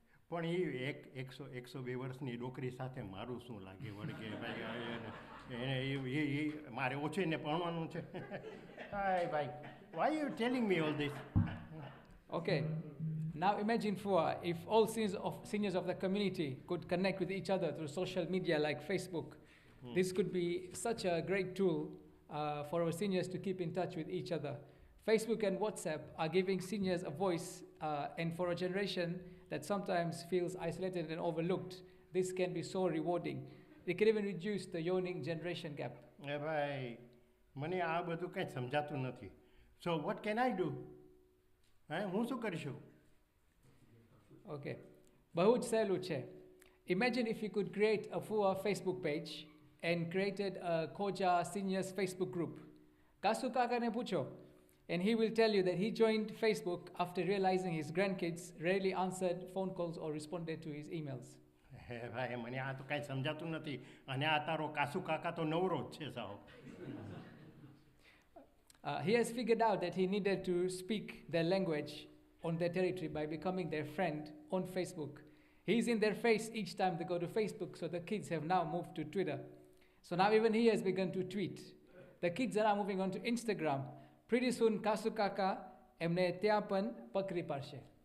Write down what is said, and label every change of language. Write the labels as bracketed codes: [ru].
[gu] પણ એ 102 વર્ષની ડોકરી સાથે મારું શું લાગે વળગે ભાઈ, મારે ઓછી ને ભણવાનું છે. [en] Hi ભાઈ, why are you telling me all this? Okay, now imagine if all seniors of the community could connect with each other through social media like Facebook. This could be such a great tool for our seniors to keep in touch with each other. Facebook and WhatsApp are giving seniors a voice, and for a generation that sometimes feels isolated and overlooked, this can be so rewarding. It can even reduce the yawning generation gap. [gu] ભાઈ મને આ બધું કંઈ સમજાતું નથી. [en] So what can I do? [gu] હું શું કરીશું? Okay, બહુ જ સહેલું છે. [en] Imagine if you could create a full Facebook page and created a Khoja seniors Facebook group. Kasu Kakane પૂછો, and he will tell you that he joined Facebook after realizing his grandkids rarely answered phone calls or responded to his emails. [gu] ભાઈ મને આ તો કાંઈ સમજાતું નથી, અને આ તારો કાસુ કાકા તો નવરો જ છે સાવ. [en] He has figured out that he needed to speak their language on their territory by becoming their friend on Facebook. He's in their face each time they go to Facebook, so the kids have now moved to Twitter. So now even he has begun to tweet. The kids are now moving on to Instagram. [gu] Pretty soon, Kasu Kaka એમને ત્યાં પણ પકડી પાડશે.